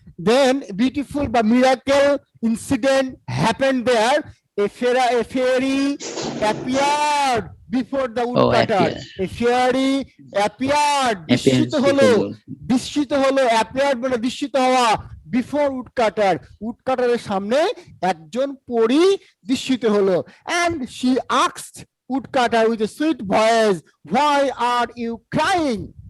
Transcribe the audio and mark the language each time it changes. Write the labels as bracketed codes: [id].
[en] Then beautiful বা miracle incident happened there. A fairy appeared before the woodcutter. A fairy appeared, [bn] বিস্মিত হলো, বিস্মিত হলো, appeared মানে বিস্মিত হওয়া, [en] before woodcutter, [bn] woodcutterের সামনে একজন পরী বিস্মিত হলো। [en] And she asked woodcutter with a sweet voice, why are you crying?